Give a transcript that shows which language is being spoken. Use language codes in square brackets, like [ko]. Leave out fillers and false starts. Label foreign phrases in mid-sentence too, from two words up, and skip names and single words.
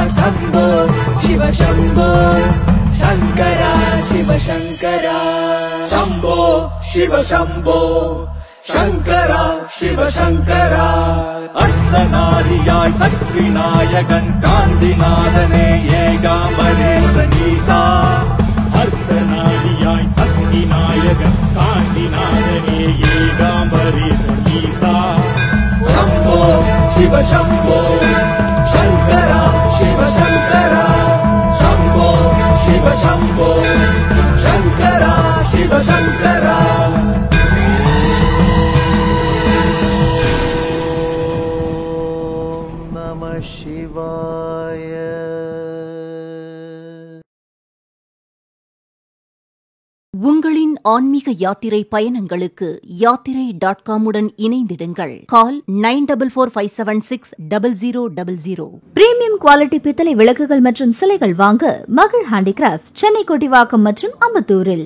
[sa] शम्भो शिव शम्भो शङ्करा शिव शङ्करा शम्भो शिव शम्भो शङ्करा शिव शङ्करा [ta] அர்த்தநாரியாய் சக்தி நாயகன் காஞ்சிநாதனே ஏகாம்பரேசனீசா அர்த்தநாரியாய் சக்தி நாயகன் காஞ்சிநாதனே ஏகாம்பரேசனீசா [sa] शम्भो शिव शम्भो शङ्करा शिव शङ्करा शम्भो शिव शम्भो शङ्करा शिव शङ्करा नमः शिवाय [ta] உங்களின் ஆன்மீக யாத்திரை பயணங்களுக்கு யாத்திரை.com உடன் இணைந்திடுங்கள். கால் 9445760000. பிரீமியம் குவாலிட்டி பித்தளை விளக்குகள் மற்றும் சிலைகள் வாங்க மகள் ஹேண்டிகிராஃப்ட், சென்னை கொட்டிவாக்கம் மற்றும் அம்பத்தூரில்.